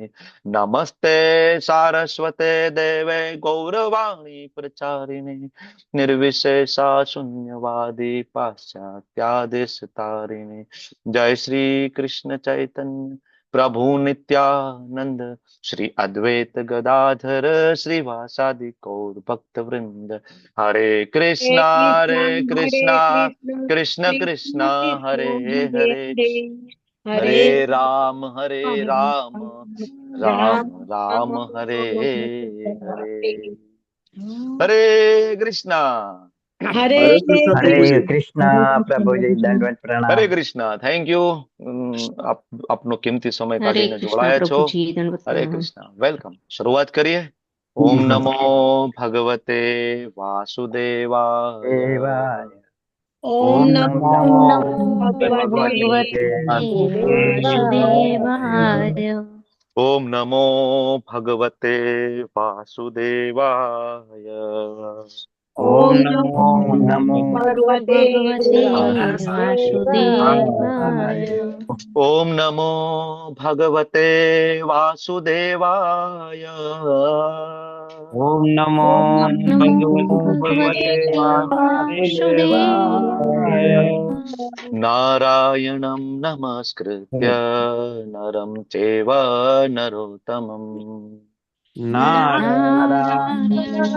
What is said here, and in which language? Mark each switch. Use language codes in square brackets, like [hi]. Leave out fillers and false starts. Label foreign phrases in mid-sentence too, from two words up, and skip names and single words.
[sa] नमस्ते सारस्वते देवे गौरवाणी प्रचारिणे निर्विशेषा शून्यवादी पाश्चात्यादेशतारिणे। जय श्री कृष्ण चैतन्य प्रभु नित्यानंद श्री अद्वैत गदाधर श्रीवासादि गौर भक्त वृंद। हरे हरे कृष्णा कृष्ण कृष्ण कृष्णा हरे कृष्ण हरे हरे हरे हरे राम राम राम राम राम हरे हरे। हरे हरे कृष्णा। हरे [hi] हरे कृष्ण प्रभु हरे जी। कृष्णा प्रभुजी दंडवत હરે प्रणाम। [gu] કૃષ્ણ. [en] Thank you. [gu] આપનો કિંમતી સમય [hi] हरे [gu] કાઢીને [hi] कृष्णा [gu] જોડાયા છો. [hi] प्रभु जी दंडवत હરે प्रणाम। [gu] કૃષ્ણ. વેલકમ. શરૂઆત કરીએ. [sa] ओम नमो भगवते वासुदेवाय. देवाय ओम ओम नमो नमो ओम नमो भगवते भगवते भगवते वासुदेवाय वासुदेवाय। ओम नमो भगवते वासुदेवाय. ओम ओम नमो नमो नमो भगवते भगवते वासुदेवाय। वासुदेवाय। ओम नमो भगवते वासुदेवाय. ओम नमो ओम नमो भगवते भगवते वासुदेवाय। वासुदेवाय। नारायणं नमस्कृत्य नरं चैव नरोत्तमम् नारायणं